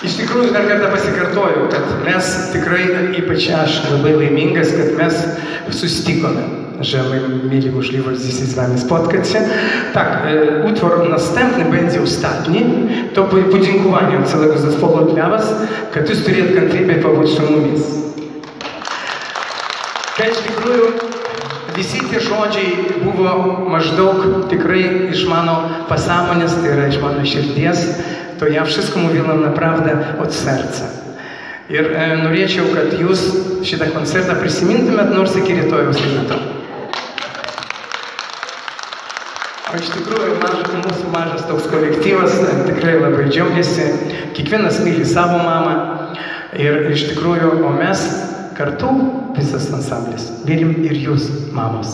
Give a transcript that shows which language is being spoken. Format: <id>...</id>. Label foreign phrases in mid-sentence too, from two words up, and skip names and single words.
<lt>tikrųjų dar kartą pasikartoju, kad mes tikrai, ypač aš labai laimingas, kad mes susitikome.</lt> <pl>Że my mieli możliwość dzisiaj z wami spotkać się. Tak, utwór następny będzie ostatni. To podziękowanie od całego zespołu dla was,</pl> <lt>kad jūs turėt kantrybę pabūt su mumis. Kad iš tikrųjų visi tie žodžiai buvo maždaug tikrai iš mano pasąmonės, tai yra iš mano širdies,</lt> <pl>to ja wszystko mówiłam naprawdę od serca.</pl> <lt>Ir norėčiau, kad jūs šitą koncertą prisimintumėt nors iki rytojaus ryto. O iš tikrųjų, mūsų mažas toks kolektyvas tikrai labai džiaugiasi, kiekvienas myli savo mamą ir iš tikrųjų, o mes kartu visas ansamblis mylim ir jūs, mamos.</lt>